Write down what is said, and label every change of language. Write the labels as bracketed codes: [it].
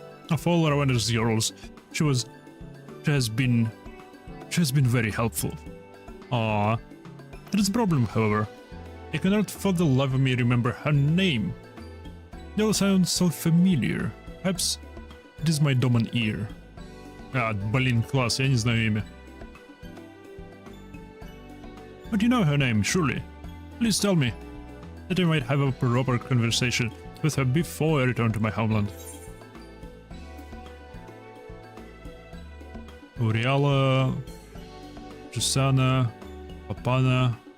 [en] Of all Ravenna's girls, she has been very helpful. Ah, there is a problem, however. I cannot for the life of me remember her name. They all sound so familiar. Perhaps it is my dominant ear. [ru] Ah, блин, класс, я не знаю имя. [en] But you know her name, surely. Please tell me, that I might have a proper conversation with her before I return to my homeland. Uriala, Jusana, Papana.